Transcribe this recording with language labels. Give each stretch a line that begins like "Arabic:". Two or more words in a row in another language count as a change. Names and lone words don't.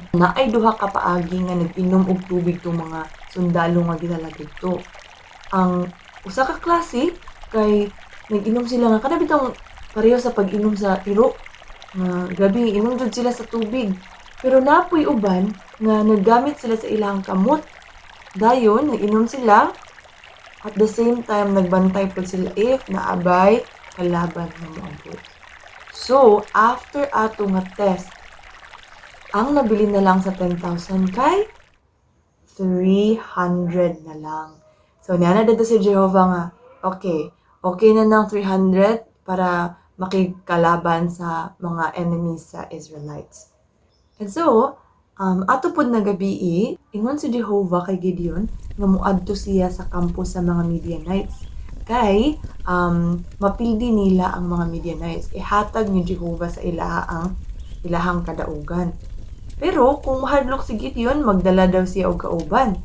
Cebuano: Naay duha ka paagi nga nag-inom og tubig tong mga sundalo nga gidala didto. Ang usa ka klase kay nag-inom sila nga kada bitong pareho sa pag-inom sa tiro. Grabe, inom jud sila sa tubig. Pero napoy uban nga naggamit sila sa ilang kamot. Dayon, nag-inom sila
English: at the same time
Cebuano: nagbantay pud sila if naabay kalaban nga moabot. So, after ato nga test, ang nabili na lang sa 10,000 kay 300 na lang. So, niana dito si Jehovah nga, Okay, okay na ng 300 para makikalaban sa mga enemies sa Israelites.
English: And so,
Cebuano: ato pod na gabi, ingon si Jehovah kay Gideon nga muadto siya sa kampo sa mga Midianites. Kay mapildi nila ang mga Midianites. Ihatag ni Jehovah sa ilaha ang ilahang kadaugan. Pero kung mahadlok si Gideon, magdala daw siya og kauban.